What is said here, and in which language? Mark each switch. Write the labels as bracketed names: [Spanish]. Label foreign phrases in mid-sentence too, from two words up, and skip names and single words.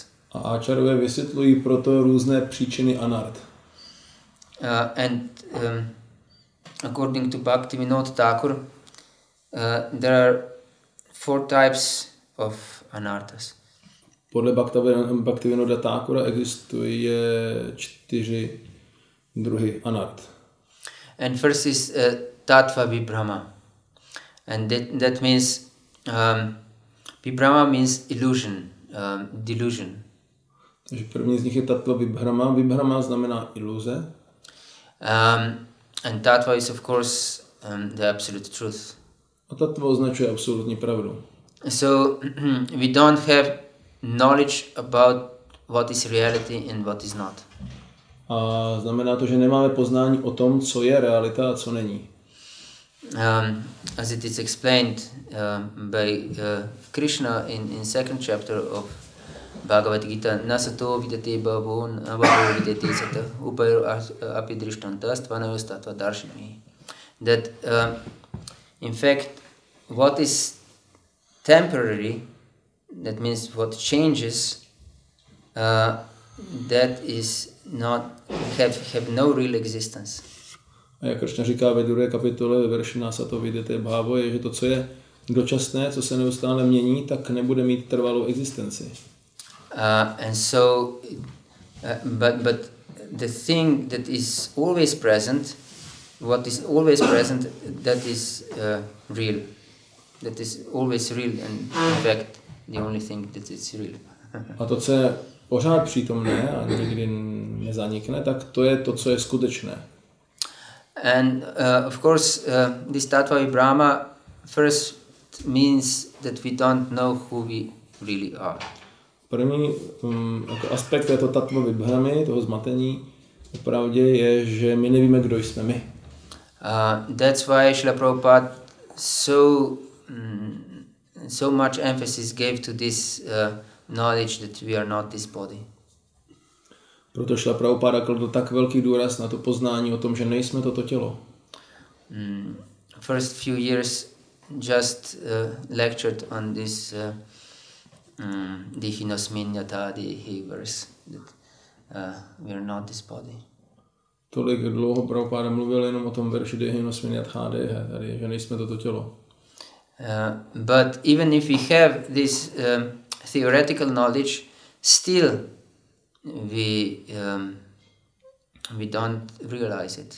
[Czech] A Acharyové vysvětlují proto různé příčiny anart. [English] According to Bhaktivinoda Thakur, there are 4 types of anarthas. [Czech] Podle Bhaktivinoda Thakura existuje 4 druhy anart. [English] And first is [Sanskrit] तत्त्व विभ्रम. [English] And that means vibhrama means illusion, delusion. [Czech] Takže první z nich je [Sanskrit] तत्त्व विभ्रम. [Czech] Vibhrama znamená iluze. [English] And tattva is of course the absolute truth. [Czech] A tattva označuje absolutní pravdu. [English] So we don't have knowledge about what is reality and what is not. [Czech] A znamená to, že nemáme poznání o tom, co je realita a co není. [English] As it is explained by Krishna in second chapter of Bhágavatadharma, [Sanskrit] नासतो विद्यते भावो नाभावो विद्यते सतः उभयोरपि दृष्टोऽन्तस्त्वनयोस्तत्त्वदर्शिभिः. [English] That in fact what is temporary, that means what changes, that is not have no real existence. [Czech] A jak Kršna říká ve 2. kapitole ve verši [Sanskrit] नासतो विद्यते भावो, [Czech] je, že to, co je dočasné, co se neustále mění, tak nebude mít trvalou existenci. [English] And so, but the thing that is always present, what is always present, that is real. That is always real, and in fact, the only thing that is real. [Czech] A to, co je pořád přítomné a nikdy nezanikne, tak to je to, co je skutečné. [English] And of course, this tattva vibhrama first means that we don't know who we really are. [Czech] První jako aspekt této tattva vibhramy, toho zmatení, opravdu je, že my nevíme, kdo jsme my. [English] That's why Srila Prabhupada so much emphasis gave to this knowledge that we are not this body. [Czech] Proto Srila Prabhupada kladl tak velký důraz na to poznání o tom, že nejsme toto tělo. [English] First few years just lectured on this [Sanskrit] देहिनोऽस्मिन् यथा देहे [English] verse, that we are not this body. [Czech] Tolik dlouho Prabhupada mluvil jenom o tom verši [Sanskrit] देहिनोऽस्मिन् यथा देहे, [Czech] tady, že nejsme toto tělo. [English] But even if we have this theoretical knowledge, still we don't realize it.